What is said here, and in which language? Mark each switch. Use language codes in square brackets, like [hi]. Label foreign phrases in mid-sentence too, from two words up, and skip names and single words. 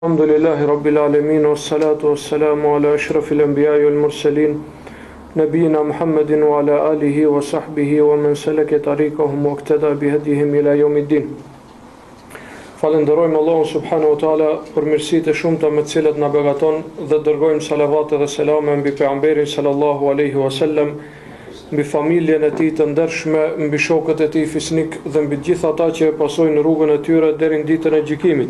[ar] الحمد لله رب العالمين والصلاة والسلام على أشرف الأنبياء والمرسلين نبينا محمد وعلى آله وصحبه ومن سلك طريقهم واقتدى بهديهم إلى يوم الدين. [sq] Falenderojmë Allahun [ar] سبحانه وتعالى [sq] për mirësitë e shumta me të cilat na begaton dhe dërgojmë salavate dhe selame mbi pejgamberin [ar] صلى الله عليه وسلم, [sq] mbi familjen e tij të ndershme, mbi shokët e tij fisnik dhe mbi gjithë ata që e pasojnë rrugën e tyre deri në ditën e gjykimit.